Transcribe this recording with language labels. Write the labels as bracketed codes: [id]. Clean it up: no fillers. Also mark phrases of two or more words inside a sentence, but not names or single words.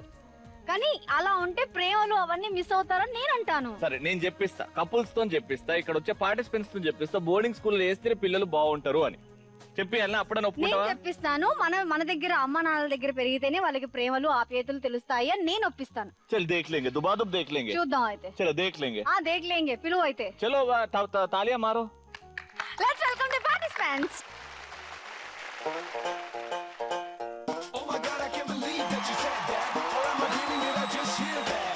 [te] కానీ అలా ఉంటే ప్రేమలు అవన్నీ మిస్ అవుతారని నేను అంటాను. సరే నేను చెప్పిస్తా, కపుల్స్ తో చెప్పిస్తా, ఇక్కడ వచ్చే పార్టిసిపెంట్స్ తో చెప్పిస్తా, [en] boarding school [te] వేస్తే పిల్లలు బాగుంటారు అని చెప్పి నేను చెప్పిస్తాను. మన దగ్గర అమ్మ నాన్నల దగ్గర పెరిగితేనే వాళ్ళకి ప్రేమలు ఆప్యాయతలు తెలుస్తాయి అని నేను ఒప్పిస్తాను. [hi] चल देख लेंगे, दुबादुब देख लेंगे. [te] చూద్దాం అయితే. [hi] चलो देख लेंगे. देख लेंगे, [te] పిలువు అయితే. [hi] चलो तालिया मारो. [en] Let's welcome the participants. Oh my God, I can't believe that you said that. Or am I dreaming it? I just hear that.